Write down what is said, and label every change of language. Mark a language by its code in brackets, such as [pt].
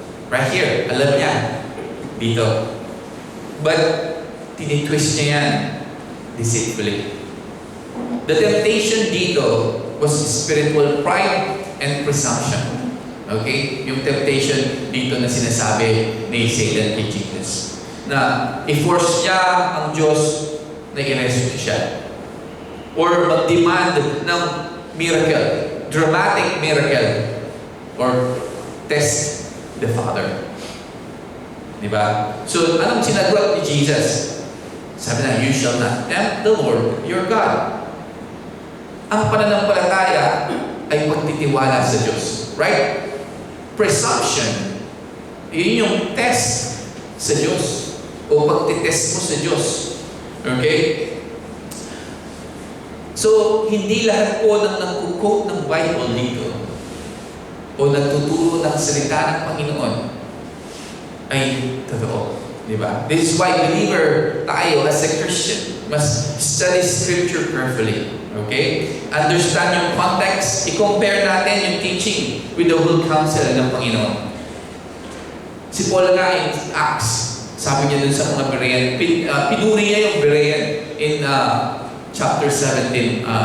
[en] Right here, [tl] alam niya. Dito. But, tinitwist niya yan deceitfully. [en] The temptation dito was spiritual pride and presumption. [tl] Okay? Yung temptation dito na sinasabi ni Satan kay Jesus. na i-force niya ang Diyos na i-rescue siya. [en] Or mag-demand ng miracle, dramatic miracle, or test the Father. [tl] Diba? So, anong sinagot ni Jesus? Sabi na, [en] you shall not tempt the Lord your God. [tl] Ang pananampalataya ay pagtitiwala sa Diyos. [en] Right? Presumption. [tl] Yun yung test sa Diyos. O pagtitest mo sa Diyos. Okay? So, hindi lahat po ng nag-quote ng Bible dito o nagtuturo ng salita ng Panginoon ay totoo. Diba? [en] This is why believer tayo as a Christian must study Scripture carefully. Okay? Understand yung context. [tl] I-compare natin [en] yung teaching with the whole counsel [tl] ng Panginoon. Si Paul nga [en] in Acts, [tl] sabi niya dun sa mga Berean, pinuri niya yung Berean [en] in chapter 17.